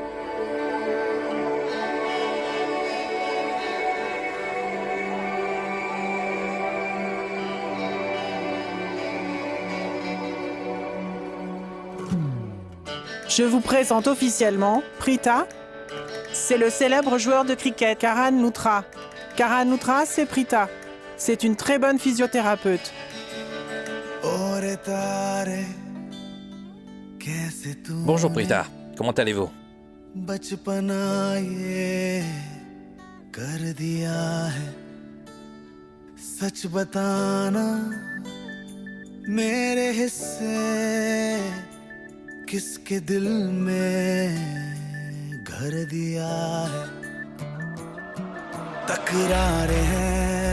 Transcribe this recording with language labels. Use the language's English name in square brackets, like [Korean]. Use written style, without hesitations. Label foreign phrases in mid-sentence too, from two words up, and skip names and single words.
[French] Je vous présente officiellement Prita. C'est le célèbre joueur de cricket Karan Luthra. Karan Luthra, c'est Prita. C'est une très bonne physiothérapeute. Bonjour Prita, comment allez-vous? [Hindi] किसके दिल में घर दिया है तकरारें हैं